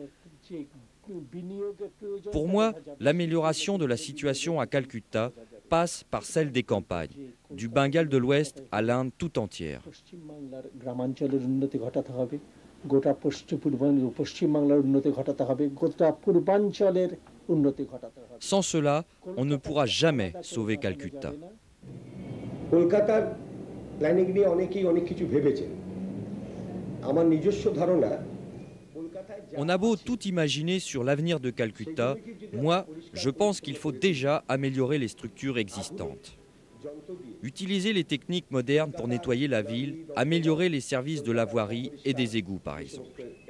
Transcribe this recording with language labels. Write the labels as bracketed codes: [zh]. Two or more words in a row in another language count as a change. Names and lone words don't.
[fr] Pour moi, l'amélioration de la situation à Calcutta passe par celle des campagnes, du Bengale de l'Ouest à l'Inde tout entière. Sans cela, on ne pourra jamais sauver Calcutta. [bn] কলকাতার প্ল্যানিং নিয়ে অনেক কিছু ভেবেছেন আমার নিজস্ব ধারণা [fr] On a beau tout imaginer sur l'avenir de Calcutta, moi, je pense qu'il faut déjà améliorer les structures existantes. Utiliser les techniques modernes pour nettoyer la ville, améliorer les services de la voirie et des égouts, par exemple.